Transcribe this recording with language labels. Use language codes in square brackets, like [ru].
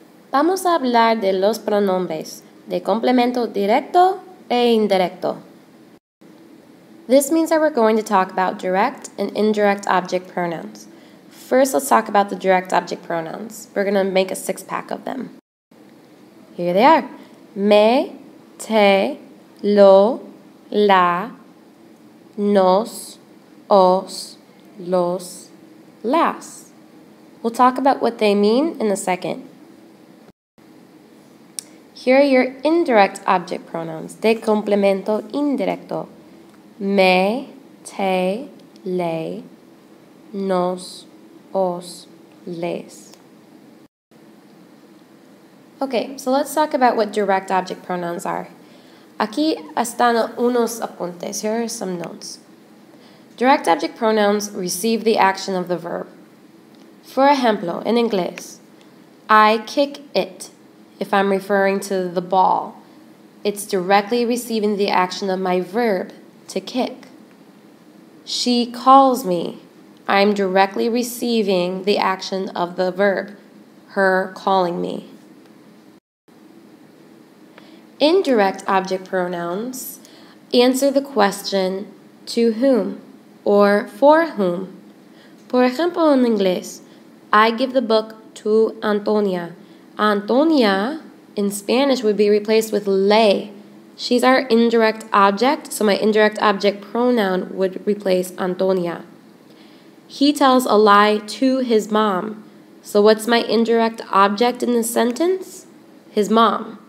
[es] Vamos a hablar de los pronombres de complemento directo e indirecto. [en] This means that we're going to talk about direct and indirect object pronouns. First, let's talk about the direct object pronouns. We're going to make a six-pack of them. Here they are. Me, te, lo, la, nos, os, los, las. We'll talk about what they mean in a second. Here are your indirect object pronouns [es] de complemento indirecto. [en] Me, te, le, nos, os, les. Okay, so let's talk about what direct object pronouns are. [es] Aquí están unos apuntes. [en] Here are some notes. Direct object pronouns receive the action of the verb. For ejemplo, in inglés, I kick it. If I'm referring to the ball, it's directly receiving the action of my verb, to kick. She calls me. I'm directly receiving the action of the verb, her calling me. Indirect object pronouns answer the question to whom or for whom. [es] Por ejemplo, [en] in inglés, I give the book to Antonia. Antonia in Spanish would be replaced with le. She's our indirect object, so my indirect object pronoun would replace Antonia. He tells a lie to his mom. So what's my indirect object in the sentence? His mom.